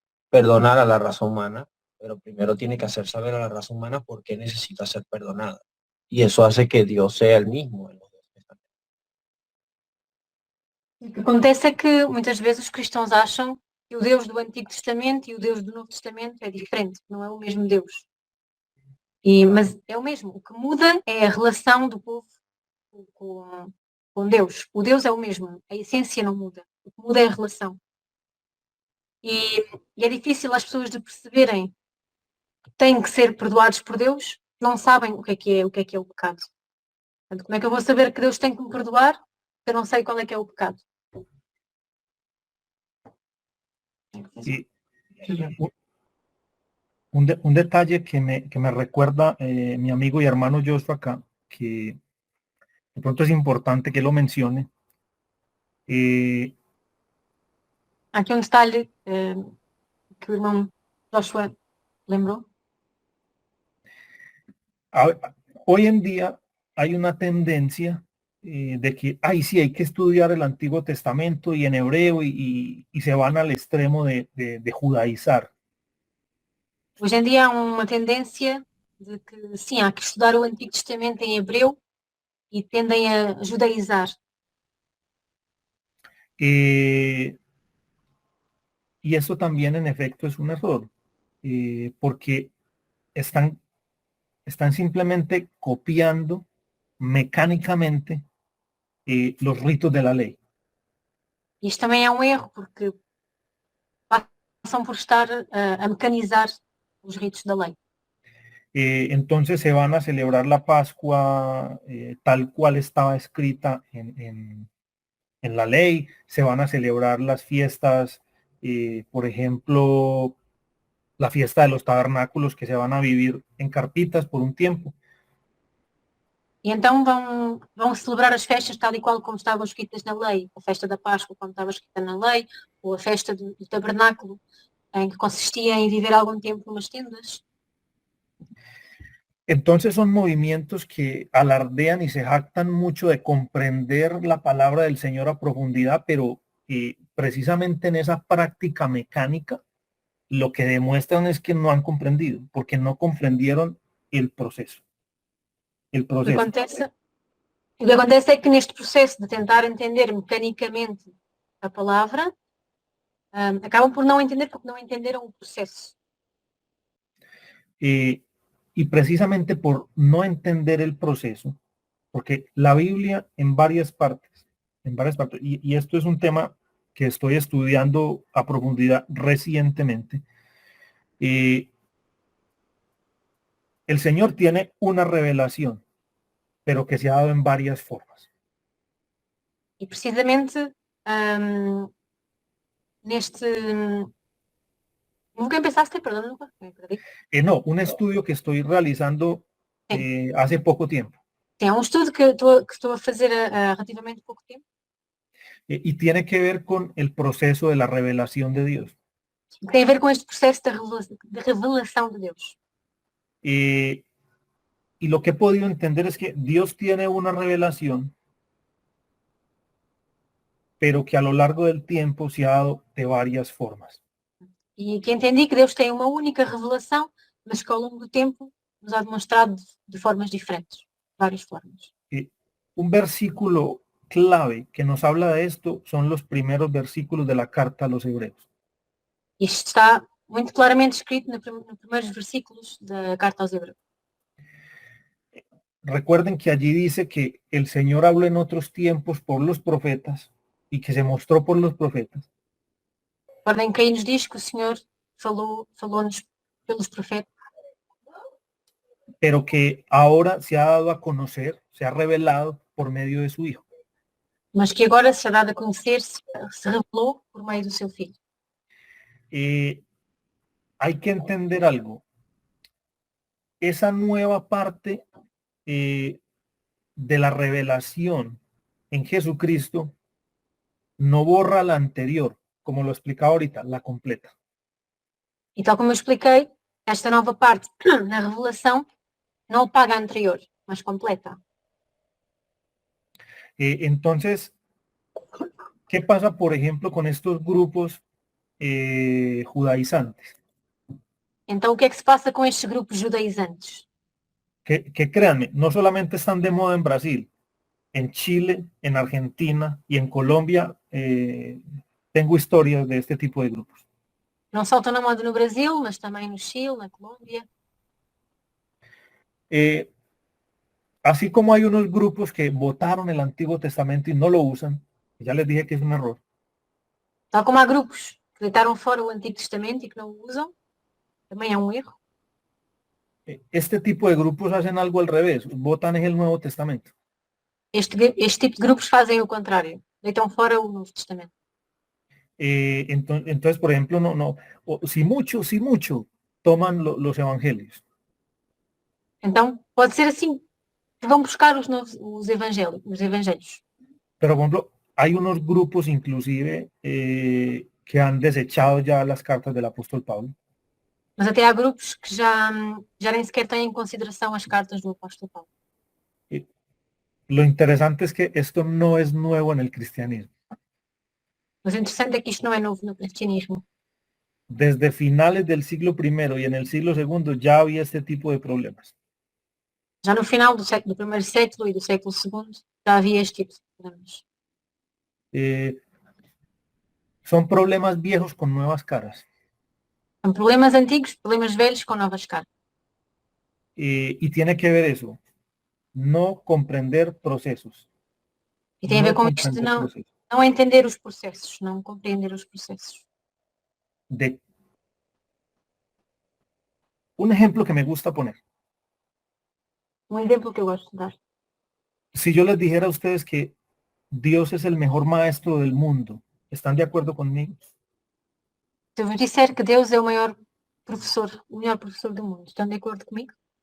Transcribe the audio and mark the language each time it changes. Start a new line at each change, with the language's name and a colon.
Spanish: Perdonar a la raza humana, pero primero tiene que hacer saber a la raza humana por qué necesita ser perdonada. Y eso hace que Dios sea el mismo en los dos testamentos.
Portuguese: O que acontece é que muitas vezes os cristãos acham que o Deus do Antigo Testamento e o Deus do Novo Testamento é diferente, não é o mesmo Deus. Mas é o mesmo. O que muda é a relação do povo com Deus. O Deus é o mesmo, a essência não muda. O que muda é a relação. E é difícil as pessoas de perceberem que têm que ser perdoados por Deus, não sabem o que é o pecado. Portanto, como é que eu vou saber que Deus tem que me perdoar se eu não sei qual é que é o pecado?
Spanish: un detalle que me recuerda mi amigo y hermano Joshua acá, que de pronto es importante que lo mencione.
Portuguese: Há aqui um detalhe que o irmão Joshua lembrou.
Spanish: Hoy en día hay una tendencia de que, ay, sí, hay que estudiar el Antiguo Testamento y en hebreo y se van al extremo de judaizar.
Portuguese: Hoje em dia há uma tendência de que, sim, há que estudar o Antigo Testamento em hebreu e tendem a judaizar.
Spanish: Y eso también en efecto es un error, porque están simplemente copiando mecánicamente los ritos de la ley.
Portuguese: Isto também é um erro, porque passam por estar a mecanizar os ritos da lei.
Spanish: Entonces se van a celebrar la Pascua tal cual estaba escrita en la ley, se van a celebrar las fiestas, por ejemplo, la fiesta de los tabernáculos que se van a vivir en carpitas por un tiempo.
Portuguese: E então vão celebrar as festas tal e qual como estavam escritas na lei. A festa da Páscoa, como estava escrita na lei, ou a festa do tabernáculo, em que consistia en viver
Spanish: algún tiempo en unas tiendas. Entonces son movimientos que alardean y se jactan mucho de comprender la palabra del Señor a profundidad, pero precisamente en esa práctica mecánica lo que demuestran es que no han comprendido, porque no comprendieron el proceso.
Portuguese: O que acontece é que neste processo de tentar entender mecanicamente a palavra, acabam por não entender porque não entenderam o processo.
Spanish: Y precisamente por no entender el proceso, porque la Biblia en varias partes, y esto es un tema que estoy estudiando a profundidad recientemente, el Señor tiene una revelación, pero que se ha dado en varias formas.
Portuguese: E precisamente neste...
Spanish: ¿Nunca empezaste? Perdón, Lucas, me perdí. No, un estudio que estoy realizando hace poco tiempo. Sí, un estudio
Portuguese: que estou a fazer há relativamente pouco tempo.
Spanish: Y tiene que ver con el proceso de la revelación de Dios.
Portuguese: Tem a ver com este processo de revelação de Deus.
Spanish: Y lo que he podido entender es que Dios tiene una revelación, pero que a lo largo del tiempo se ha dado de varias formas.
Portuguese: E que entendi que Deus tem uma única revelação, mas que ao longo do tempo nos ha demonstrado de formas diferentes, várias formas.
Spanish: Un versículo clave que nos habla de esto son los primeros versículos de la carta a los Hebreos.
Portuguese: Isto está muito claramente escrito nos primeiros versículos da carta aos Hebreus.
Spanish: Recuerden que allí dice que el Señor habló en otros tiempos por los profetas y que se mostró por los profetas.
Portuguese: Recordem que aí nos diz que o Senhor falou-nos pelos profetas.
Spanish: Pero que ahora se ha dado a conocer, se ha revelado por medio de su Hijo.
Portuguese: Mas que agora se ha dado a conhecer, se revelou por meio do seu Filho.
Spanish: Hay que entender algo. Esa nueva parte de la revelación en Jesucristo no borra la anterior, como lo explicaba ahorita, la completa.
Portuguese: E tal como eu expliquei, esta nova parte na revelação não apaga a anterior, mas completa.
Spanish: Entonces, ¿qué pasa, por ejemplo, con estos grupos judaizantes?
Portuguese: Então, o que é que se passa com estes grupos judaizantes?
Spanish: Que créanme, no solamente están de moda en Brasil, en Chile, en Argentina y en Colombia, tengo historias de este tipo de grupos.
Portuguese: Não só estão na moda no Brasil, mas também no Chile, na Colômbia.
Spanish: Así como hay unos grupos que votaron el Antiguo Testamento y no lo usan, ya les dije que es un error.
Portuguese: Tal como há grupos que deitaram fora o Antigo Testamento e que não o usam, também é um erro.
Spanish: Este tipo de grupos hacen algo al revés, votan el Nuevo Testamento.
Portuguese: Este tipo de grupos fazem o contrário, deitam fora o Novo Testamento.
Spanish: Entonces, por ejemplo, si mucho, toman los evangelios.
Portuguese: Então, pode ser assim, que vão buscar os evangelhos.
Spanish: Pero, por ejemplo, hay unos grupos inclusive que han desechado ya las cartas del apóstol Pablo.
Portuguese: Mas até há grupos que já nem sequer têm em consideração as cartas do apóstolo Paulo.
Spanish: Lo interesante es que esto no es nuevo en el cristianismo.
Portuguese: Mas o interessante é que isto não é novo no cristianismo.
Spanish: Desde finales del siglo I y en el siglo II ya había este tipo de problemas.
Portuguese: Já no final do primeiro século e do século II já havia este tipo de problemas.
Spanish: Son problemas viejos con nuevas caras.
Portuguese: São problemas antigos, problemas velhos com novas caras.
Spanish: Y tiene que ver eso, no comprender procesos.
Portuguese: E tem a ver com isto de não entender os processos, não compreender os processos.
Spanish: Un ejemplo que me gusta poner.
Portuguese: Um exemplo que eu gosto de dar.
Spanish: Si yo les dijera a ustedes que Dios es el mejor maestro del mundo, ¿están de acuerdo conmigo?
Portuguese: Se eu vos disser que Deus é o melhor professor do mundo, estão de acordo comigo?